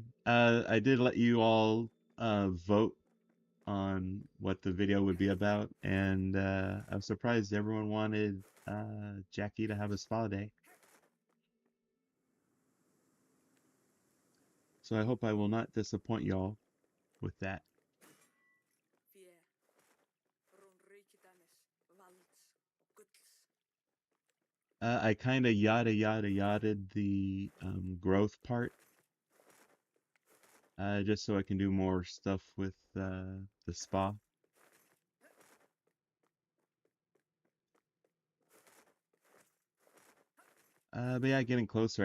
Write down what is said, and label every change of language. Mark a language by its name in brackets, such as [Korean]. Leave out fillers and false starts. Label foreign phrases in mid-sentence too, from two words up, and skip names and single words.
[English] I did let you all vote on what the video would be about, and I'm surprised everyone wanted Jackie to have a spa day. So I hope I will not disappoint y'all with that. [Icelandic] Fé, rún raukidanis, valds og gulls. [English] I kind of yada the growth part, just so I can do more stuff with the spa. But yeah, getting closer.